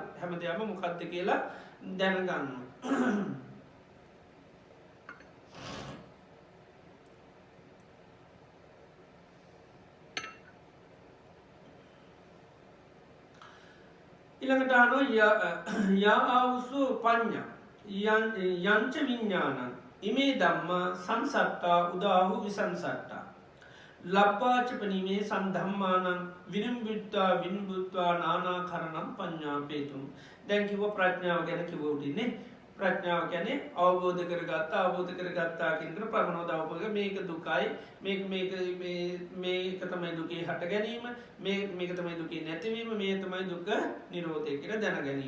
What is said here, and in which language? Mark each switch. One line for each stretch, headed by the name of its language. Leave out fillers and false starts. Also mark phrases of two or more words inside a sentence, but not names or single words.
Sinhala: හැම දෙයක්ම මොකක්ද කියලා දැනගන්නවා. ඊළඟට අහනවා
Pali: යා ආවුසු පඤ්ඤා යංච විඤ්ඤාණං ඉමේ ධම්මා සංසට්ඨා උදාහු විසංසට්ඨා ලබ්බාචපනිමේ සම්ධම්මානං විනිබ්බුත්වා නානාකරණං පඤ්ඤාපේතුම්.
Sinhala: දැන් කිව්ව ප්‍රඥාව ගැන කිව්ව උඩින්නේ. ප්‍රඥාව කියන්නේ අවබෝධ කරගත්තා කියන ප්‍රමණෝද අවබෝධ. මේක දුකයි මේක තමයි දුකේ හට ගැනීම මේක තමයි දුකේ නැතිවීම මේ තමයි දුක නිරෝධය කියලා දැන ගැනීම.